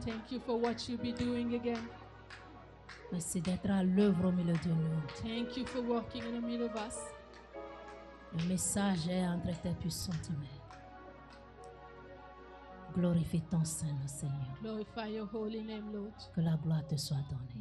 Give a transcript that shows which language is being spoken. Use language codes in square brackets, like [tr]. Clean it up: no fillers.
[en] Thank you for what you'll be doing again. [fr] Merci d'être à l'œuvre au milieu de nous. [en] Thank you for working in the middle of us. [fr] Le message est entre tes puissantes mains. Glorifie ton Saint, Seigneur. [en] Glorify your holy name, Lord. [fr] Que la gloire te soit donnée.